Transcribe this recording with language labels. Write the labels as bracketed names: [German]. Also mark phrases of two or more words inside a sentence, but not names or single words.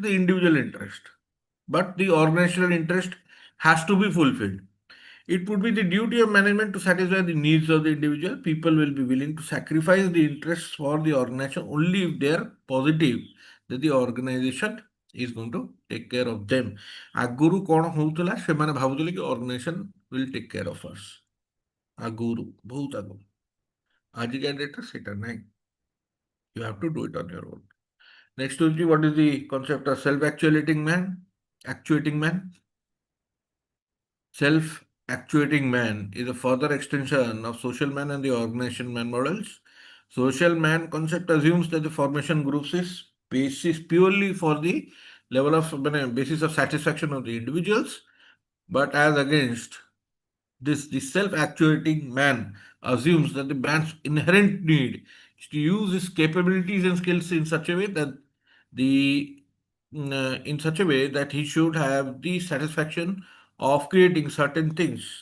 [English] The individual interest. But the organizational interest has to be fulfilled. It would be the duty of management to satisfy the needs of the individual. People will be willing to sacrifice the interests for the organization only if they are positive that the organization is going to take care of them. [Odia] ଆଗରୁ କ'ଣ ହଉଥିଲା ସେମାନେ ଭାବୁଥିଲେ କି [English] organization will take care of us. [Odia] ଆଗରୁ ବହୁତ ଆଗରୁ ଆଜିକା ଡେଟ୍ରେ ସେଇଟା ନାହିଁ. [English] You have to do it on your own. Next will be what is the concept of self-actuating man? Actuating man. Self-actuating man is a further extension of social man and the organization man models. Social man concept assumes that the formation groups is basis purely for the level of basis of satisfaction of the individuals, but as against this, the self-actuating man assumes that the man's inherent need is to use his capabilities and skills in such a way that he should have the satisfaction of creating certain things.